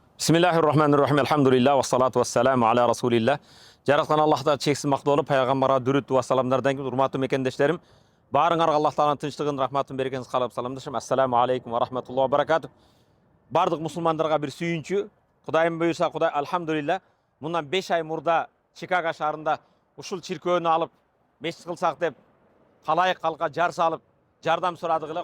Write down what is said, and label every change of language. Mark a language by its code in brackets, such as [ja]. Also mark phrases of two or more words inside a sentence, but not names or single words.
[ar] بسم الله الرحمن الرحيم. الحمد لله والصلاة والسلام على رسول الله. [ky] Жаратқан Аллахта чексіз мақтау болып, пайғамбарға дүрүт ва саламдардан кейін урматтуу мекендештерим, барыңарга Аллах Тааланын тынчтыгын, рахматын, берекесин каалап саламдашам. [ar] السلام عليكم ورحمة الله وبركاته. [ky] Бардык мусулмандарга бир сүйүнчү. Кудайым буйруса, Кудай алхамдулилlah, мындан 5 ай мурда Чикаго шаарында ушул чиркөөнү алып, мечит кылсак деп, калайык калка жар салып, жардам сурадык эле.